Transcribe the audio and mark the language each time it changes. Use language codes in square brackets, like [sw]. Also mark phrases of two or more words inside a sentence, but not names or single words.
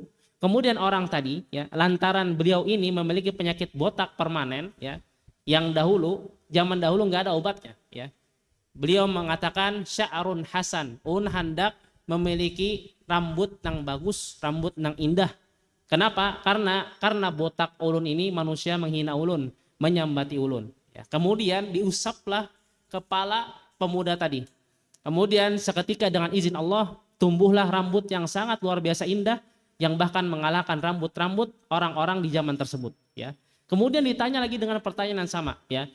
[id] Kemudian orang tadi, ya, lantaran beliau ini memiliki penyakit botak permanen, ya, yang zaman dahulu nggak ada obatnya, ya. Beliau mengatakan [ar] شعر حسن, [id] hendak memiliki rambut yang bagus, rambut yang indah. [bjn] Kenapa? Karena botak ulun ini manusia menghina ulun, menyambati ulun, [id] ya. Kemudian diusaplah kepala pemuda tadi. Kemudian seketika dengan izin Allah tumbuhlah rambut yang sangat luar biasa indah, yang bahkan mengalahkan rambut-rambut orang-orang di zaman tersebut, ya. Kemudian ditanya lagi dengan pertanyaan yang sama, ya.